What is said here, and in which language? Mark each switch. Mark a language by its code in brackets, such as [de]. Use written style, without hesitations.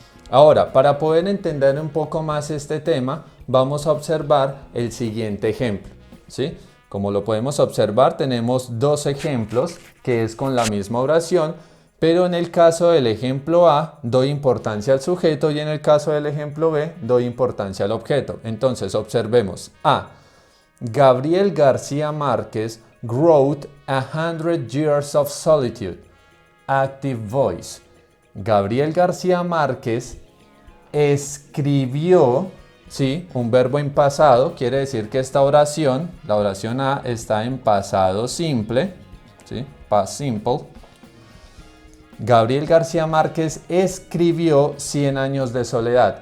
[es] Ahora, para poder entender un poco más este tema, vamos a observar el siguiente ejemplo, ¿sí? Como lo podemos observar, tenemos dos ejemplos que es con la misma oración, pero en el caso del ejemplo A doy importancia al sujeto y en el caso del ejemplo B doy importancia al objeto. Entonces, observemos. A. [en] Gabriel García Márquez wrote 100 Years of Solitude. Active voice. [es] Gabriel García Márquez escribió, ¿sí? Un verbo en pasado, quiere decir que esta oración, la oración A, está en pasado simple, ¿sí? [en] Past simple. [es] Gabriel García Márquez escribió 100 años de soledad.